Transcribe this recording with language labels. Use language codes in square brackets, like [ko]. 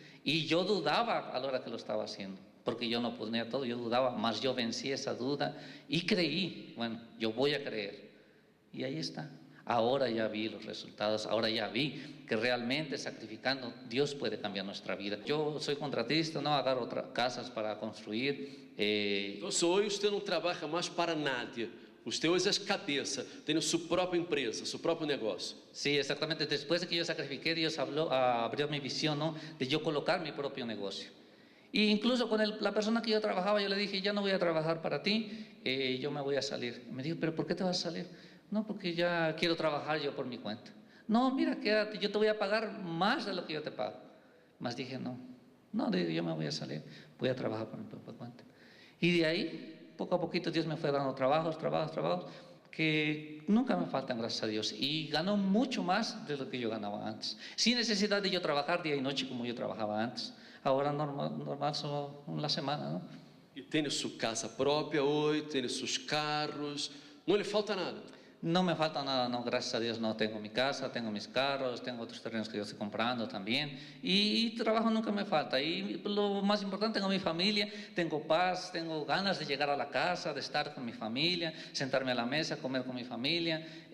[es] Y yo dudaba a la hora que lo estaba haciendo, porque yo no ponía todo, yo dudaba, mas yo vencí esa duda y creí. Bueno, yo voy a creer. Y ahí está. Ahora ya vi los resultados, ahora ya vi que realmente sacrificando Dios puede cambiar nuestra vida. Yo soy contratista, no agarro otras casas para construir. [pt] Entonces hoje usted não trabalha mais [es] para nadie. [pt] Usted hoje é cabeça, tem sua própria empresa, seu próprio negócio. [es] Sí, exactamente. Después de que yo sacrifiqué, Dios abrió mi visión, ¿no? De yo colocar mi propio negocio. E incluso con la persona que yo trabajaba, yo le dije, ya no voy a trabajar para ti, yo me voy a salir. Me dijo, ¿pero por qué te vas a salir? No, porque ya quiero trabajar yo por mi cuenta. No, mira, quédate, yo te voy a pagar más de lo que yo te pago. Mas dije, no, yo me voy a salir, voy a trabajar por mi propia cuenta. Y de ahí, poco a poquito, Dios me fue dando trabajos, que nunca me faltan, gracias a Dios. Y ganó mucho más de lo que yo ganaba antes. Sin necesidad de yo trabajar día y noche como yo trabajaba antes. Ahora normal solo una semana, ¿no? [pt] E tem sua casa própria hoje, tem seus carros, não lhe falta nada. [es] No me falta nada, no, gracias a Dios no. Tengo mi casa, tengo mis carros, tengo otros terrenos que yo estoy comprando también. Y trabajo nunca me falta. Y lo más importante, tengo mi familia, tengo paz, tengo ganas de llegar a la casa, de estar con mi familia, sentarme a la mesa, comer con mi familia.